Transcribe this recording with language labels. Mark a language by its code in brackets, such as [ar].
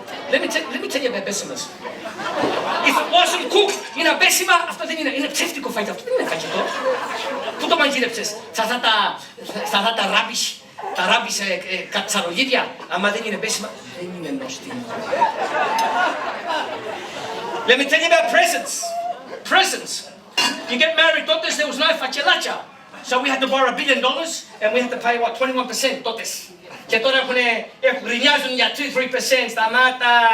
[en] Let me tell you about besimas. If it wasn't cooked, [el] είναι μπέσιμα, αυτό δεν είναι ψεύτικο φαγητό, αυτό δεν είναι φαγητό. Πού το μαγειρέψες, στα αυτά τα ράμπης κατσαρολίδια, άμα δεν είναι μπέσιμα, δεν είναι νόστιμο. [en] Let me tell you about presents. You get married, τότε [el] there was no φακελάτια. [en] So we had to borrow $1 billion and we had to pay, what, 21% τότε. [el] Και τώρα γκρινιάζουν για 2-3% σταμάτα.